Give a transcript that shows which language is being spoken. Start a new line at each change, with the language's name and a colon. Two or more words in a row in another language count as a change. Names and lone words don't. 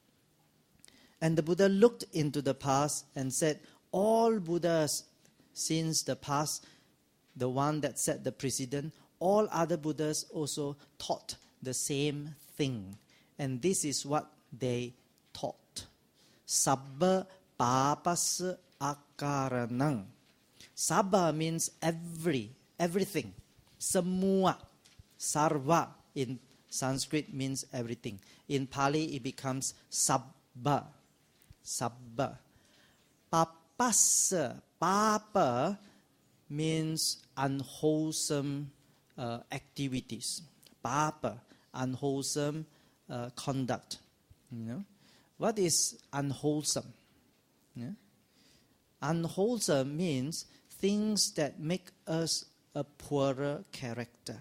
English: And the Buddha looked into the past and said, all Buddhas since the past, the one that set the precedent, all other Buddhas also taught the same thing. And this is what they taught.
Pali: Sabba papas akaranang.
English: Sabba means everything. Semua. Sarva in Sanskrit means everything. In Pali it becomes sabba.
Pali: Sabba. Papasa.
English: Papa means unwholesome activities. Papa, unwholesome conduct. You know? What is unwholesome? Yeah? Unwholesome means things that make us a poorer character.